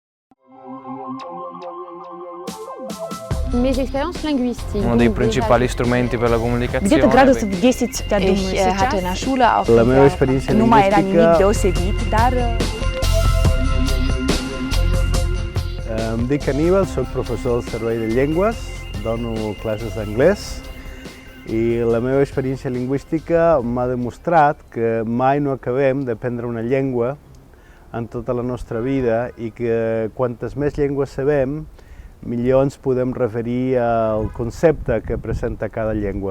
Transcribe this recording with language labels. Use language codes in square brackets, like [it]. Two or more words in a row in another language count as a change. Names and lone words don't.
[fr] Mes expériences linguistiques. [it] Uno dei principali strumenti per la comunicazione. [ru] Где-то градусов 10, я думаю, [de] Ich hatte in der [ru] сейчас. [de] Schule auch [ca] La meva experiència [ro] Nu mai era nimic [ca] lingüística, [ro] deosebit, dar [ca] em dic Aníbal, soc professor del Servei de Llengües, dono classes d'anglès i la meva experiència lingüística m'ha demostrat que mai no acabem d'aprendre una llengua en tota la nostra vida i que quantes més llengües sabem, millor ens podem referir al concepte que presenta cada llengua.